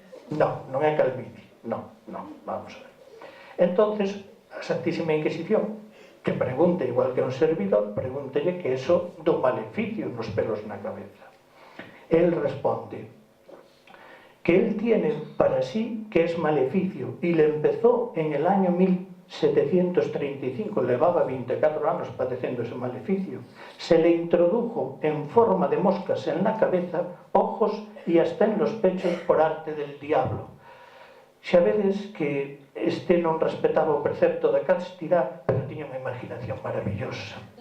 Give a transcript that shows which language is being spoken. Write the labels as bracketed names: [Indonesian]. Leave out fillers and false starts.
[Galician] No, non é calvicie, no, vamos a ver. [Spanish] Entonces, a Santísima Inquisición, que pregunta igual que un servidor, pregúntele que eso do maleficio nos pelos na cabeza. Él responde que él tiene para sí que es maleficio y le empezó en el año 1735, [Galician] levaba 24 anos padecendo ese maleficio. [Spanish] Se le introdujo en forma de moscas en la cabeza, ojos y hasta en los pechos por arte del diablo. [Galician] Xa vedes que este non respetaba o precepto da castidade, pero tiña unha imaginación maravillosa.